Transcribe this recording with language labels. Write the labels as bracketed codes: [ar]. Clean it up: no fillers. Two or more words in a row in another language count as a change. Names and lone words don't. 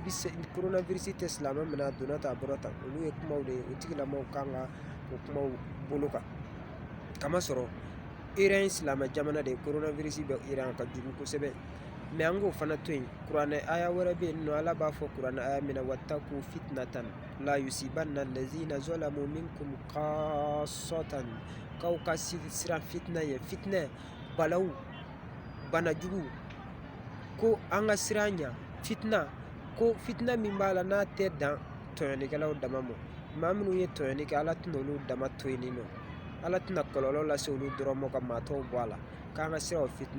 [bm] tɛ silamɛ minɛ a donna tan a bɔra tan olu ye kumaw de ye o tigilamɔgɔw kan ka o kumaw bolo kan kamasɔrɔ Iran silamɛ jamana de ye coronavirus bɛ Iran ka jugu kosɛbɛ mais an k'o fana to yen kuranɛ aya wɛrɛ bɛ yen nɔ ala b'a fɔ kuranɛ aya min na [ar] وَاتَّقُوا فِتْنَةً لَا تُصِيبَنَّ الَّذِينَ ظَلَمُوا مِنْكُمْ خَاصَّةً [bm] k'aw ka siran fitinɛ ye fitinɛ balawu bana jugu ko an ka siran ɲa fitina ko fitina min b'a la n'a tɛ dan tɔɲɔlikɛlaw dama ma maa minnu ye tɔɲɔli kɛ ala tɛna olu dama to yen nɔ ala tɛna kɔlɔlɔ lase olu dɔrɔn ma ka maa tɔw bɔ a la k'an ka siran o fitinɛ